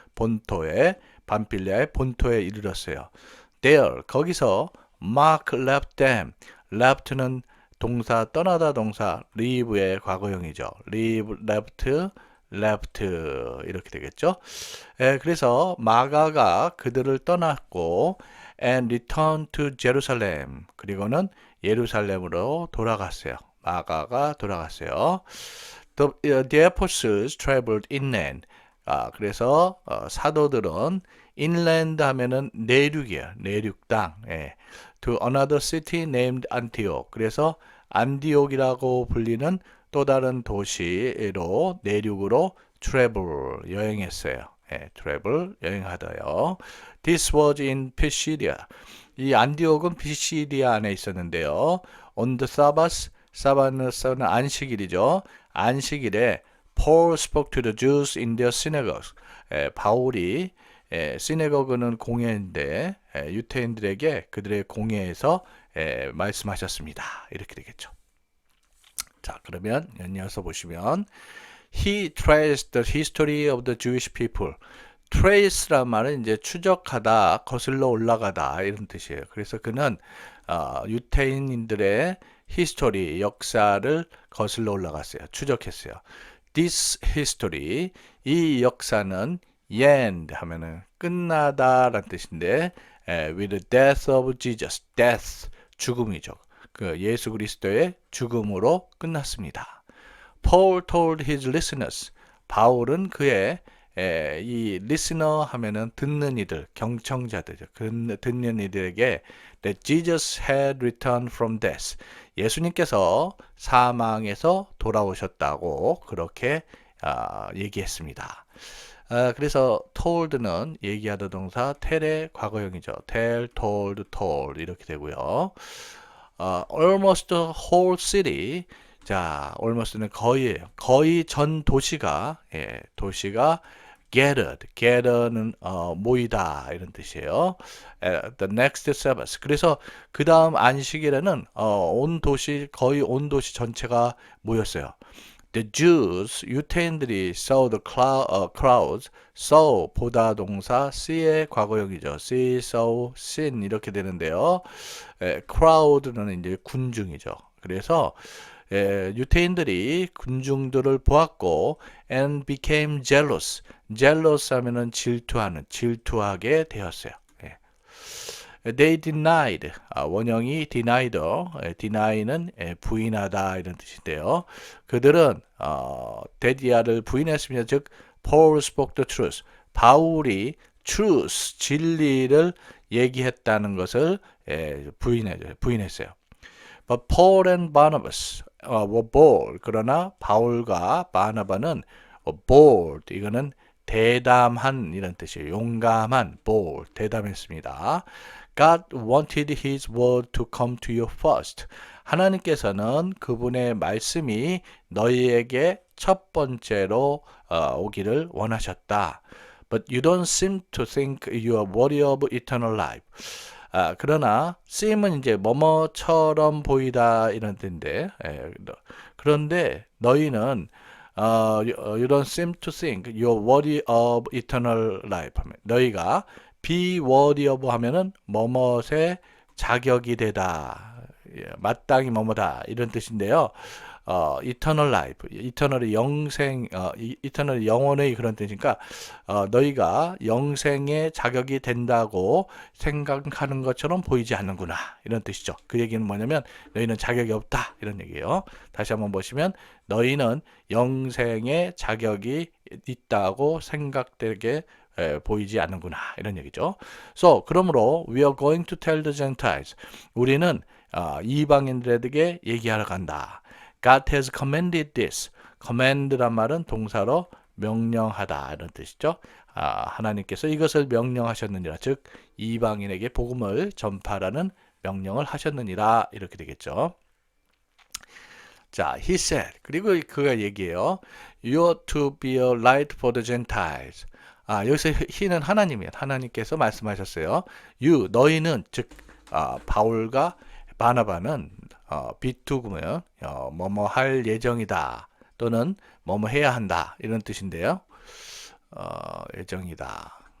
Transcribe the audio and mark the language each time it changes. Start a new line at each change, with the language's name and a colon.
Korean: 본토에, 밤필리아의 본토에 이르렀어요.
English: There,
Korean: 거기서
English: Mark left them.
Korean: left는 동사, 떠나다 동사, leave의 과거형이죠. leave, left 이렇게 되겠죠. 그래서 마가가 그들을 떠났고
English: and returned to Jerusalem.
Korean: 그리고는 예루살렘으로 돌아갔어요. 마가가 돌아갔어요.
English: The apostles traveled inland.
Korean: 그래서 사도들은 inland 하면은 내륙이에요. 내륙 땅.
English: To another city named Antioch.
Korean: 그래서 안디옥이라고 불리는 또 다른 도시로 내륙으로 travel 여행했어요. travel 여행하다요.
English: This was in Pisidia.
Korean: 이 안디옥은 피시디아 안에 있었는데요.
English: On the Sabbath,
Korean: 사바는 안식일이죠. 안식일에
English: Paul spoke to the Jews in their synagogues.
Korean: 바울이 시네거그는 공회인데 유태인들에게 그들의 공회에서 말씀하셨습니다. 이렇게 되겠죠. 자, 그러면 연이어서 보시면
English: He traced the history of the Jewish people.
Korean: trace란 말은 이제 추적하다, 거슬러 올라가다 이런 뜻이에요. 그래서 그는 유태인들의 history, 역사를 거슬러 올라갔어요. 추적했어요.
English: This history,
Korean: 이 역사는
English: end
Korean: 하면은 끝나다라는 뜻인데
English: with the death of Jesus, death,
Korean: 죽음이죠. 그 예수 그리스도의 죽음으로 끝났습니다.
English: Paul told his listeners,
Korean: 바울은 그의 이 listener 하면은 듣는 이들, 경청자들이죠. 듣는 이들에게
English: that Jesus had returned from death.
Korean: 예수님께서 사망에서 돌아오셨다고 그렇게 얘기했습니다. 그래서 told는 얘기하다 동사 tell의 과거형이죠. tell, told, told 이렇게 되고요.
English: almost the whole city. 자, almost는
Korean: 거의예요. 거의 전 도시가 도시가 gather는 모이다 이런 뜻이에요.
English: The next Sabbath.
Korean: 그래서 그 다음 안식일에는 온 도시 거의 온 도시 전체가 모였어요.
English: The Jews,
Korean: 유태인들이
English: saw the crowds, saw
Korean: 보다 동사,
English: see의 과거형이죠.
Korean: see, saw, seen 이렇게 되는데요. crowd는 이제 군중이죠. 그래서 유태인들이 군중들을 보았고
English: and became jealous.
Korean: jealous 하면은 질투하게 되었어요.
English: They denied.
Korean: 원형이 denied어. deny는 부인하다 이런 뜻인데요. 그들은 데디아를 부인했습니다.
English: 즉 Paul spoke the truth.
Korean: 바울이 truth, 진리를 얘기했다는 것을 부인했어요.
English: But Paul and Barnabas were bold.
Korean: 그러나 바울과 바나바는 bold. 이거는 대담한 이런 뜻이에요. 용감한, bold, 대담했습니다.
English: God wanted his word to come to you first.
Korean: 하나님께서는 그분의 말씀이 너희에게 첫 번째로 오기를 원하셨다.
English: But you don't seem to think you are worthy of eternal life.
Korean: 그러나 seem은 이제 뭐뭐처럼 보이다 이런 뜻인데 그런데 너희는
English: you don't seem to think you are worthy of eternal life.
Korean: 너희가 be worthy of 하면은 뭐뭇의 자격이 되다. 마땅히 뭐뭐다 이런 뜻인데요. eternal life, eternal이 영생, eternal이 영원의 그런 뜻이니까 너희가 영생의 자격이 된다고 생각하는 것처럼 보이지 않는구나 이런 뜻이죠. 그 얘기는 뭐냐면 너희는 자격이 없다 이런 얘기예요. 다시 한번 보시면 너희는 영생의 자격이 있다고 생각되게 보이지 않는구나 이런 얘기죠.
English: So
Korean: 그러므로
English: we are going to tell the Gentiles.
Korean: 우리는 이방인들에게 얘기하러 간다.
English: God has commanded this.
Korean: command란 말은 동사로 명령하다 이런 뜻이죠. 하나님께서 이것을 명령하셨느니라. 즉 이방인에게 복음을 전파라는 명령을 하셨느니라 이렇게 되겠죠. 자,
English: he said.
Korean: 그리고 그가 얘기해요.
English: You ought to be a light for the Gentiles.
Korean: 여기서 he는 하나님이에요. 하나님께서 말씀하셨어요. you, 너희는 즉 바울과 바나바는 비투구면 뭐뭐 할 예정이다 또는 뭐뭐 해야 한다 이런 뜻인데요. 예정이다.